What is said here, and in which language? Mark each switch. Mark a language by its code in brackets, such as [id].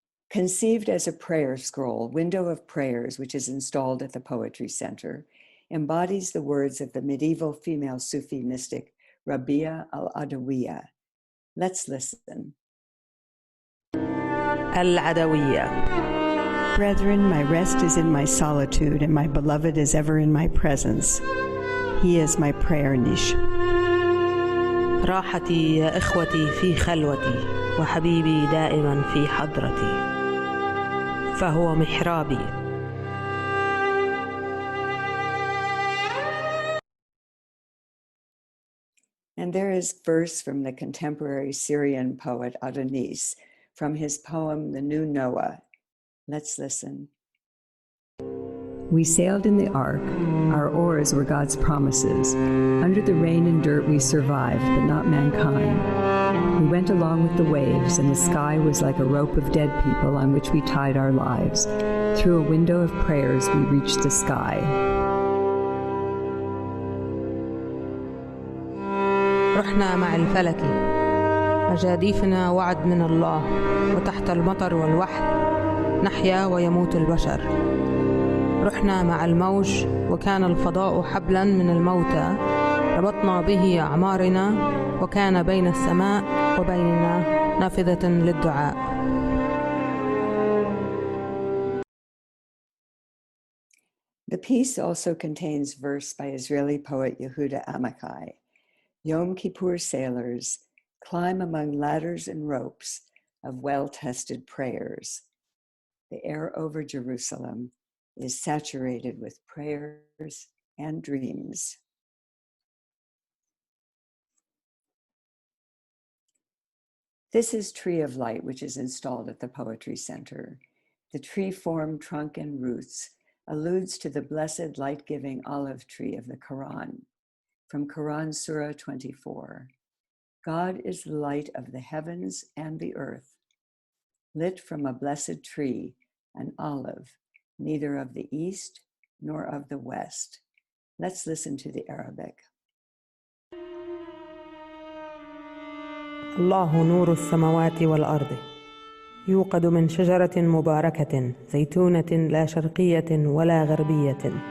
[en] Conceived as a prayer scroll, Window of Prayers, which is installed at the Poetry Center, embodies the words of the medieval female Sufi mystic Rabia al-Adawiyya. Let's listen. Al-Adawiyya. Brethren, my rest is in my solitude, and my beloved is ever in my presence. He is my prayer niche. [ar] راحتي يا إخوتي في خلوتي وحبيبي دائما في حضرتي فهو محرابي. [en] And there is verse from the contemporary Syrian poet Adonis from his poem, The New Noah. Let's listen. We sailed in the ark. Our oars were God's promises. Under the rain and dirt we survived, but not mankind. We went along with the waves, and the sky was like a rope of dead people on which we tied our lives. Through a window of prayers we reached the sky. [ar] رحنا مع الفلك مجاديفنا وعد من الله وتحت المطر والوحل نحيا ويموت البشر. رحنا مع الموج وكان الفضاء حبلا من الموتى ربطنا به أعمارنا وكان بين السماء وبيننا نافذة للدعاء. [en] The piece also contains verse by Israeli poet Yehuda Amichai. Yom Kippur sailors climb among ladders and ropes of well-tested prayers. The air over Jerusalem is saturated with prayers and dreams. This is Tree of Light, which is installed at the Poetry Center. The tree form, trunk, and roots alludes to the blessed light-giving olive tree of the Quran. From Quran Surah 24, God is the light of the heavens and the earth, lit from a blessed tree, an olive, neither of the east nor of the west. Let's listen to the Arabic. [ar] الله نور السماوات والأرض يوقد من شجرة مباركة زيتونة لا شرقية ولا غربية.